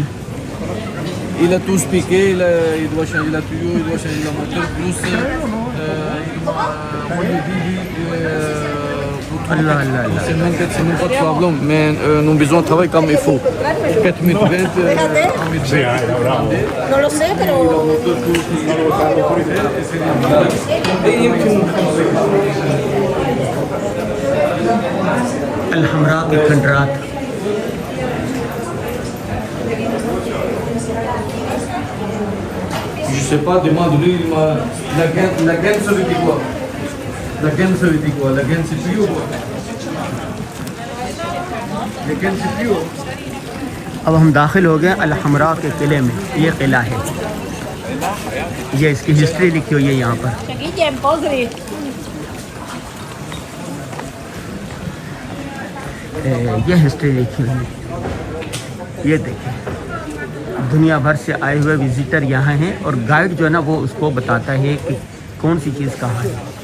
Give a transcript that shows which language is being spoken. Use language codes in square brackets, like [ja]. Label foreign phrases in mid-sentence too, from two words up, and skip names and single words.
[fr] Il a tout piqué, il doit changer la tuyau, il doit changer la moteur, plus [ur] اللہ اللہ اللہ۔ [fr] c'est même pas de problème, mais nous avons besoin de travailler comme il faut. 4 mètres, [es] No lo sé, pero... [ur] الحمراء کے کھنڈرات، [fr] je sais pas, demande-lui, la gaine ça veut dire quoi? La gaine ça veut dire quoi? La gaine c'est plus haut quoi? La gaine c'est plus haut. [ur] اب ہم داخل ہو گئے الحمراء کے قلعے میں۔ یہ قلعہ ہے، یہ اس کی ہسٹری لکھی ہوئی ہے یہاں پر۔ یہ ہسٹری لکھی ہوئی ہے، یہ دیکھیں دنیا بھر سے آئے ہوئے وزیٹر یہاں ہیں، اور گائیڈ جو ہے نا وہ اس کو بتاتا ہے کہ کون سی چیز کہاں ہے۔